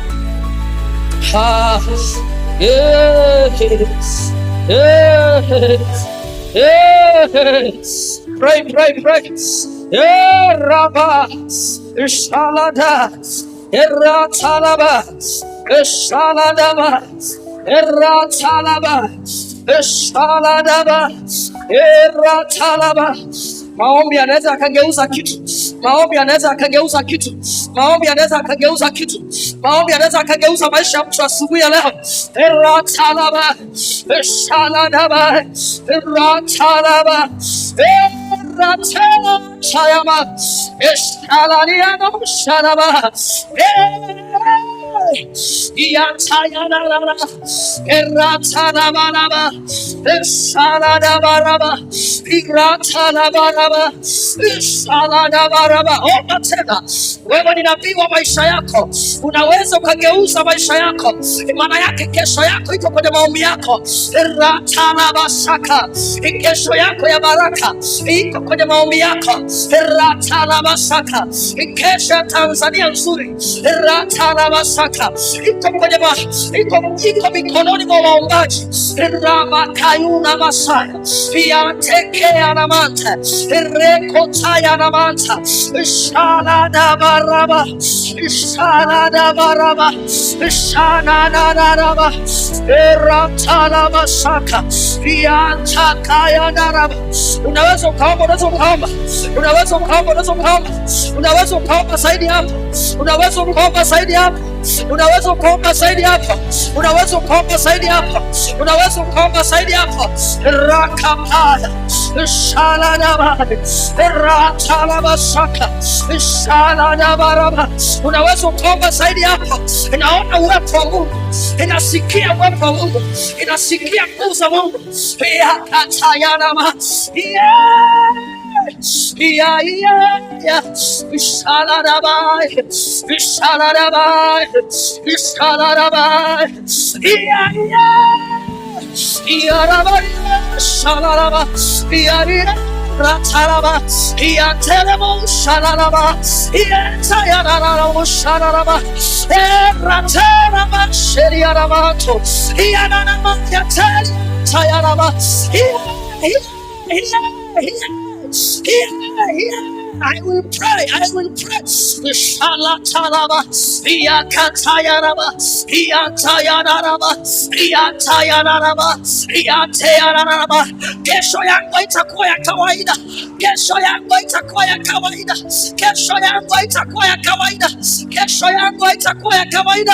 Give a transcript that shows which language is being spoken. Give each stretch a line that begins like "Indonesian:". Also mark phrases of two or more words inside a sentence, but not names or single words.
English: Pray. Rabba, Shalada, Eratalaba, Shaladaba, Eratalaba, Shaladaba, Eratalaba.
Swahili: Maombi yanaweza akageuza kitu. Maombi yanaweza akageuza kitu. Maombi yanaweza akageuza kitu. Maombi yanaweza akageuza maisha ya mtu asubuhi ya leo. Ratalaba, shaladaba, ratalaba, ratala, shayama, shalaniano, shalaba, Yatayanaba, Eratanabanaba, Shaladabaraba, Iratanabanaba, Shaladabaraba. Omba tena. Wewe ni nabii wa maisha yako, unaweza ukageuza maisha yako. Maana yake kesho yako iko kwenye maombi yako. Ratanabashaka, kesho yako ya baraka iko kwenye maombi yako. Ratanabashaka, kesho ya Tanzania nzuri. Ratanabashaka, iko mikononi mwa waombaji. Ramakayuna Masaya, Yatekea Namanta, Rekotaya Namanta, Shaladabaraba, Shaladabaraba, Shaladabaraba, Eratalabashaka, Yantakaya Daraba. Unaweza ukaomba, unaweza ukaomba, unaweza ukaomba, unaweza ukaomba, unaweza ukaomba zaidi hapo, unaweza ukaomba zaidi hapo, unaweza ukaomba zaidi hapo, unaweza ukaomba zaidi hapo, unaweza ukaomba zaidi hapo. Rakapaya, Shaladaba, Ratalabashaka, Shaladabaraba. Unaweza ukaomba zaidi hapo. Inaona uwepo wa Mungu, inasikia uwepo wa Mungu, inasikia nguvu za Mungu. Yakatayanama, Shaladabai, Shaladabai, Shaladabai, Shalalaba, Ratalaba, Yatelemo, Shalalaba, Yatayanamo, Shalalaba, Ratalaba, Sheriaramato, Yanama, Yatayanaba,
English: I will pray. Shalatalaba, Yakatayanaba, Yatayanaba, Yatayanaba, Yatayanaba.
Swahili: Kesho yangu itakuwa ya kawaida. Kesho yangu itakuwa ya kawaida. Kesho yangu itakuwa ya kawaida. Kesho yangu itakuwa ya kawaida.